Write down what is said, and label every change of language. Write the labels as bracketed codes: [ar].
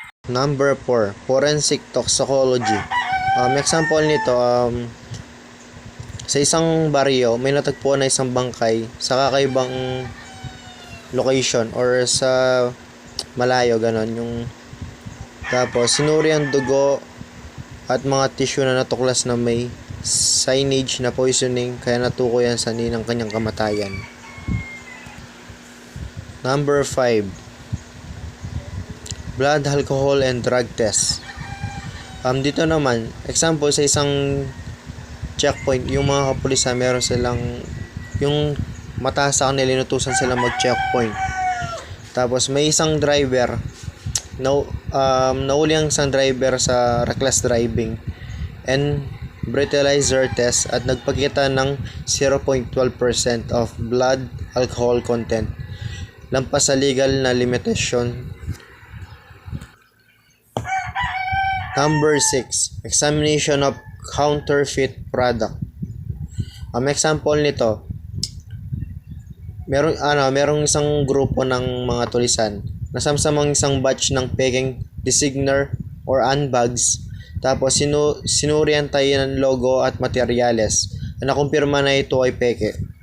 [en] Number 4, forensic toxicology. [tl] Example nito, sa isang baryo, may natagpuan na isang bangkay sa kakaibang location or sa malayo, ganon. Tapos, sinuri ang dugo at mga tissue na natuklas na may signage na poisoning kaya natukoy ang sanhi ng kanyang kamatayan. [en] Number 5, blood, alcohol, and drug test. [tl] Dito naman, example sa isang checkpoint, yung mga kapulisan, meron silang, yung mataas sa kanila, inutusan sila mag-checkpoint. Tapos may isang driver, nahuli ang isang driver sa reckless driving and breathalyzer test at nagpakita ng 0.12% of blood alcohol content, lampas sa legal na limitation. [en] Number 6, examination of counterfeit product. [tl] Example nito, merong isang grupo ng mga tulisan, nasamsamang isang batch ng peking designer or unbags, tapos sinurian tayo ng logo at materyales, na nakumpirma na ito ay peke.